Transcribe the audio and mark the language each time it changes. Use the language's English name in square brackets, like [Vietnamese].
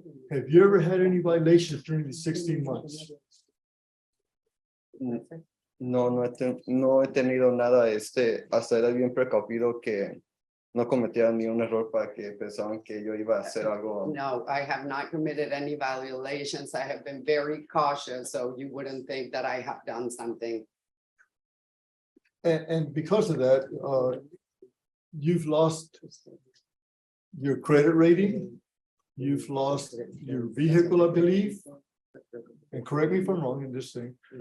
[English] Have you ever had any violations during the 16 months? [Spanish] No he tenido nada, hasta era bien precavido que no cometiera ni un error para que pensaban que yo iba a hacer algo. [English] No, I have not committed any violations. I have been very cautious, so you wouldn't think that I have done something. And because of that, you've lost your credit rating. You've lost your vehicle, I believe. And correct me if I'm wrong in this thing.